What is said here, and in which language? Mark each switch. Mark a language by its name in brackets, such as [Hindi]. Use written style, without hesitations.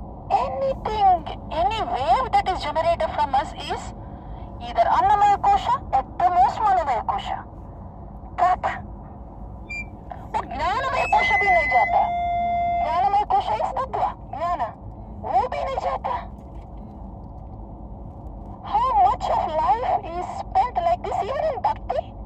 [English] Anything, any wave that is generated from us is either Annamaya Kosha, at the most Manomaya Kosha. Trap. [Hindi] वो ज्ञानमय कोश भी नहीं जाता. ज्ञानमय कोश इस तत्व ज्ञान वो भी नहीं जाता. [English] How much of life is spent like this even in bhakti?